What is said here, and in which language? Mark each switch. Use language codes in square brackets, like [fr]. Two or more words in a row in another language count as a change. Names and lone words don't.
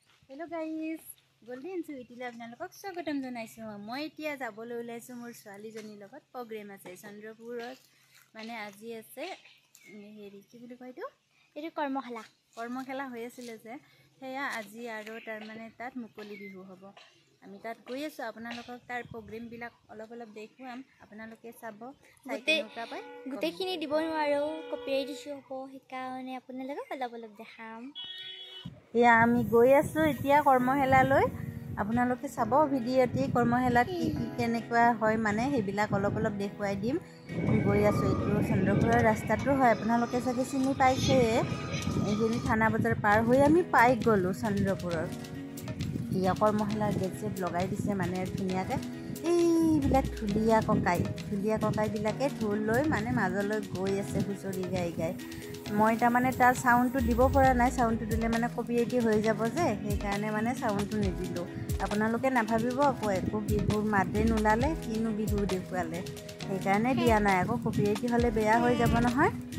[en] hello guys [as] গোল্ডেন ছুইটীয়ে আপোনালোকক স্বাগতম জনাইছো মই এতিয়া যাবলৈ ওলাইছো মোৰ ছোৱালীজনীৰ লগত প্ৰগ্ৰাম আছে চন্দ্ৰপুৰত মানে আজি আছে হেৰি কি বুলি কয়টো এটো কৰ্মশালা হৈ আছিল যে হেয়া আজি আৰু তাৰ মানে তাত মুকলি বিহু হ'ব আমি তাত গৈ আছো আপোনালোকক তাৰ প্ৰগ্ৰাম বিলাক অলপ দেখুৱাম আপোনালোকে চাব গোটেইখিনি দিব নোৱাৰো [en] copyright issue [as] হ'ব সেইকাৰণে আপোনালোকক অলপ দেখাম এয়া আমি গৈ আছো এতিয়া কৰ্মশালালৈ আপোনালোকে চাব ভিডিঅ'টি কৰ্মশালাত কি কেনেকুৱা হয় মানে হেবিলা অলপ দেখুৱাই দিম গই আছো ইটো চন্দ্ৰপুৰৰ ৰাস্তাটো হয় আপোনালোকে চাগে চিনি পাইছে এইখিনি থানা বজাৰ পাৰ হৈ আমি পাই গলো চন্দ্ৰপুৰৰ ইয়া কৰ্মশালাৰ গেট লগাই দিছে মানে ধুনিয়াকে এইবিলাক ধুলিয়া ককাই বিলাকে ঢোল লৈ মানে মাজলৈ গৈ আছে হুচৰি গাই মই তা মানে তাৰ সাউন্ডটো দিব পৰা নাই সাউন্ডটো দিলে মানে কপিৰাইট হৈ যাব যে সেই কাৰণে মানে সাউন্ডটো নিদিলো আপোনালোকে নাভাবিব আকৌ একো বিহুৰ মাতে নুলালে কিনো বিহু দেখুৱালে সেই কাৰণে দিয়া নাই আকৌ কপিৰাইট হলে বেয়া হৈ যাব নহয়